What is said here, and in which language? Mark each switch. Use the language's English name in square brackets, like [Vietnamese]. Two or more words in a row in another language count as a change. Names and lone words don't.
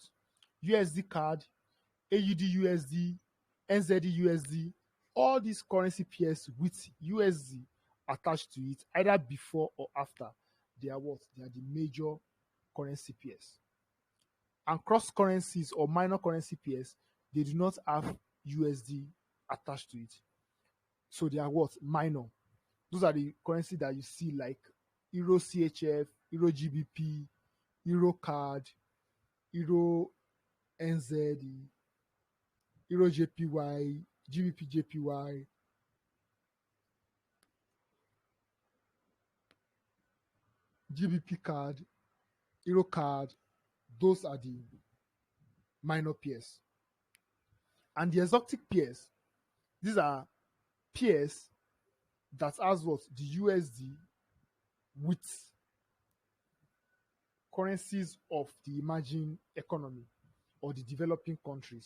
[English] USD CAD, AUD USD, NZD USD, all these currency pairs with USD attached to it, either before or after, they are what? They are the major currency pairs. And cross currencies or minor currency pairs, they do not have USD attached to it. So they are what? Minor. Those are the currency that you see like Euro CHF, Euro GBP, Euro CAD, Euro NZD, Euro JPY, GBP JPY, GBP CAD, Euro CAD. Those are the minor pairs. And the exotic pairs, these are pairs that has what? The USD with currencies of the emerging economy or the developing countries.